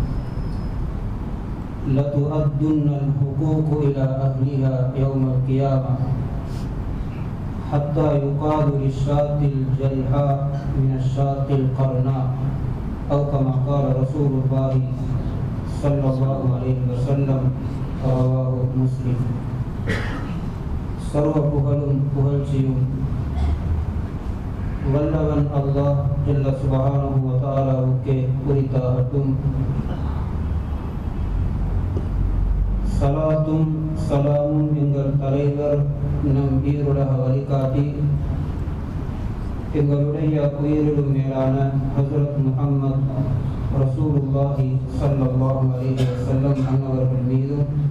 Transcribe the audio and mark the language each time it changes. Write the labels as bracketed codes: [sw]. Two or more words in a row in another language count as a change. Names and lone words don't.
[ar] لتؤدن الحقوق إلى أهلها يوم القيامة حتى يقال للشاة الجلحاء من الشاة القرناء أو كما قال رسول الله صلى الله عليه وسلم رواه مسلم. [ta] சர்வ புகழும் புகழ்ச்சியும் வல்லவன் அல்லாஹ் [ar] جل سبحانه وتعالى [ta] உரித்தாகட்டும். சலாத்தும் சலாமும் எங்கள் தலைவர் நம் ஈருலக வழிகாட்டி எங்களுடைய உயிரிடும் மேலான ஹஜ்ரத் முஹம்மத் [ar] رسول الله صلى الله عليه وسلم [ta] அன்னவர்கள் மீதும்